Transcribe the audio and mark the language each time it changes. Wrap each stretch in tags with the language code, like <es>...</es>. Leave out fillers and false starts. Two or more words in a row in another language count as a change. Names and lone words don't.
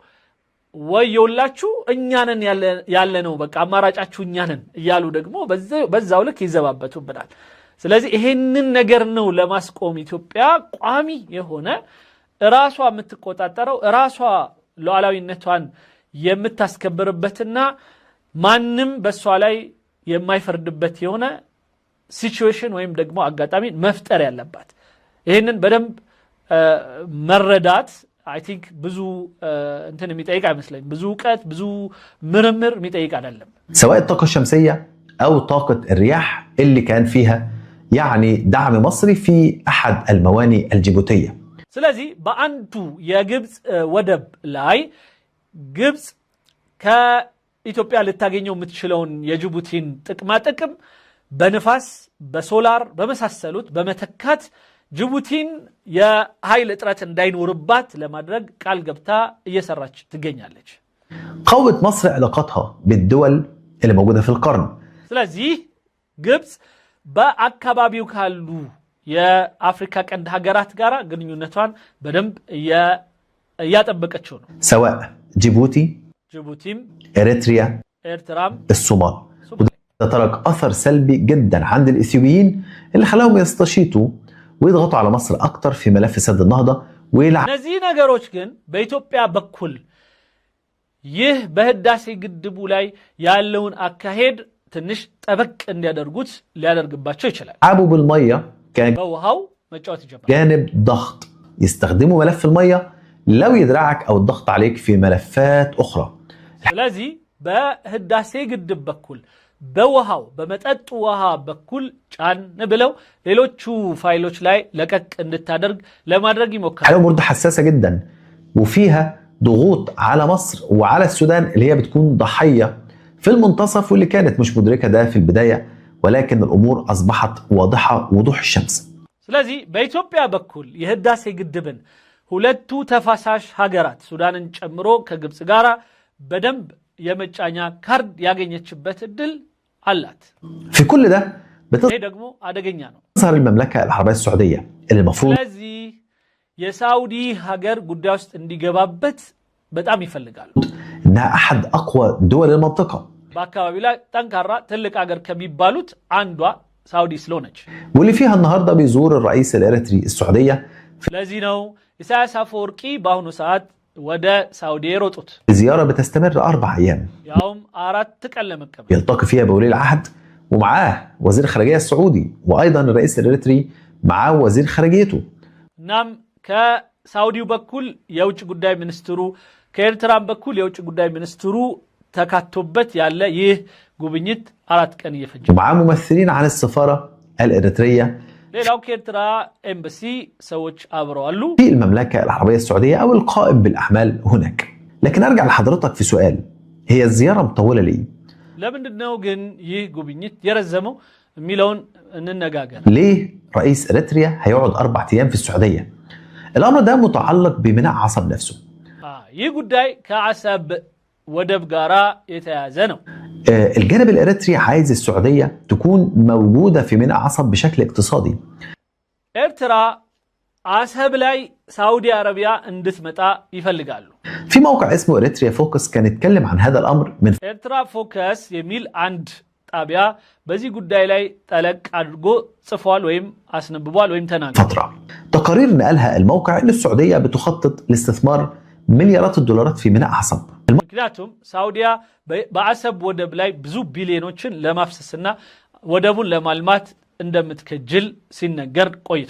<am>ወየውላችሁ እኛንን ያለነው በቃ አማራጫችሁ እኛንን እያሉ ደግሞ በዛው ልክ ይዘባበቱብናል። ስለዚህ ይሄንን ነገር ነው ለማስቆም ኢትዮጵያ ቋሚ የሆነ ራሷ የምትቆጣጠረው ራሷ ሉዓላዊነቷን የምታስከብርበትና ማንም በሷ ላይ የማይፈርድበት የሆነ ሲቹዌሽን ወይም ደግሞ አጋጣሚ መፍጠር ያለባት። ይሄንን በደንብ መረዳት</am> <en>I think</en> <am>ብዙ እንትን የሚጠይቅ አይመስለኝም። ብዙ ዕውቀት ብዙ ምርምር የሚጠይቅ አይደለም።</am> <ar>سواء الطاقة الشمسية أو طاقة الرياح اللي كان فيها يعني دعم مصري في أحد الموانئ الجيبوتية.</ar> <am>ስለዚህ በአንዱ የግብፅ ወደብ ላይ ግብፅ ከኢትዮጵያ ልታገኘው የምትችለውን የጅቡቲን ጥቅማ ጥቅም በንፋስ በሶላር በመሳሰሉት በመተካት ጅቡቲን የኃይል እጥረት እንዳይኖርባት ለማድረግ ቃል ገብታ እየሰራች ትገኛለች።</am> <ar>قوت مصر علاقاتها بالدول اللي موجودة في القرن.</ar> <am>ስለዚህ ግብፅ በአካባቢው ካሉ የአፍሪካ ቀንድ ሀገራት ጋር ግንኙነቷን በደንብ እያጠበቀችው ነው።</am> <ar>سواء جيبوتي</ar> <am>ጅቡቲም</am> <ar>إريتريا</ar> <am>ኤርትራም</am> <ar>الصومال. وده ترك أثر سلبي جدا عند الإثيوبيين اللي خلاهم يستشيطوا ويضغطوا على مصر أكتر في ملف سد النهضة</ar> <am>እነዚህ ነገሮች ግን በኢትዮጵያ በኩል ይህ በህዳሴ ግድቡ ላይ ያለውን አካሄድ ትንሽ ጠበቅ እንዲያደርጉት ሊያደርግባቸው ይችላል።</am> <ar>عابوا بالمية</ar> <am>በውሃው መጫወት ይጀምራል።</am> <ar>جانب ضغط يستخدموا ملف المية لو يدرعك أو الضغط عليك في ملفات أخرى.</ar> <am>ስለዚህ በህዳሴ ግድብ በኩል በውሃው በመጠጥ ውሃ በኩል ጫን ብለው ሌሎቹ ፋይሎች ላይ ለቀቅ እንድታደርግ ለማድረግ ይሞክራል።</am> <ar>حالهم برضه حساسة جدا وفيها ضغوط على مصر وعلى السودان اللي هي بتكون ضحية في المنتصف واللي كانت مش مدركة ده في البداية ولكن الأمور أصبحت واضحة وضوح الشمس.</ar> <am>ስለዚህ በኢትዮጵያ በኩል የህዳሴ ግድብን ሁለቱ ተፋሳሽ ሀገራት ሱዳንን ጨምሮ ከግብፅ ጋር በደንብ የመጫኛ ካርድ ያገኘችበት እድል አላት።</am> <ar>في كل ده</ar> <am>ይሄ ደግሞ አደገኛ ነው።</am> <ar>بتظهر المملكة العربية السعودية اللي المفروض</ar> <am>ስለዚህ የሳውዲ ሀገር ጉዳይ ውስጥ እንዲገባበት በጣም ይፈልጋሉ።</am> <ar>إنها أحد أقوى دول المنطقة</ar> <am>በአካባቢው ላይ ጠንካራ ትልቅ ሀገር ከሚባሉት አንዷ ሳውዲ ስለሆነች</am> <ar>واللي فيها النهاردة بيزور الرئيس الإريتري السعودية.</ar> <am>ስለዚህ ነው ኢሳያስ አፈወርቂ በአሁኑ ሰዓት ወደ ሳውዲ የሮጡት።</am> <ar>زيارة بتستمر 4 أيام</ar> <am>ያውም 4 ቀን ለመቀመጥ</am> <ar>يلتقي فيها بولي العهد ومعاه وزير الخارجية السعودي وأيضا الرئيس الإريتري معاه وزير خارجيته.</ar> <am>እናም ከሳውዲው በኩል የውጭ ጉዳይ ሚኒስትሩ ከኤርትራም በኩል የውጭ ጉዳይ ሚኒስትሩ ተካቶበት ያለ ይህ ጉብኝት 4 ቀን እየፈጀ</am> <ar>ومعاه ممثلين عن السفارة الإريترية</ar> <am>ሌላው ከኤርትራ ኤምባሲ ሰዎች አብረው አሉ</am> <ar>في المملكة العربية السعودية أو القائم بالأعمال هناك. لكن أرجع لحضرتك في سؤال، هي الزيارة مطولة ليه؟</ar> <am>ለምንድነው ግን ይህ ጉብኝት የረዘመው የሚለውን እንነጋገር።</am> <ar>ليه رئيس إريتريا هيقعد 4 أيام في السعودية؟ الأمر ده متعلق بميناء عصب نفسه.</ar> <am>ይህ ጉዳይ ከአሰብ ወደብ ጋራ የተያዘ ነው።</am> <ar>الجانب الإريتري عايز السعودية تكون موجودة في ميناء عصب بشكل اقتصادي.</ar> <am>ኤርትራ አሰብ ላይ ሳውዲ አረቢያ እንድትመጣ ይፈልጋሉ።</am> <ar>في موقع اسمه إريتريا فوكس كان يتكلم عن هذا الأمر من</ar> <am>ኤርትራ ፎከስ የሚል አንድ ጣቢያ በዚህ ጉዳይ ላይ ጠለቅ አድርጎ ጽፏል ወይም አስነብቧል ወይም ተናግሯል።</am> <ar>فترة تقارير نقلها الموقع إن السعودية بتخطط لاستثمار مليارات الدولارات في ميناء عصب.</ar> <am>ምክንያቱም ሳውዲያ በአሰብ ወደብ ላይ ብዙ ቢሊዮኖችን ለማፍሰስና ወደቡን ለማልማት እንደምትከጅል ሲነገር ቆይቷል።</am>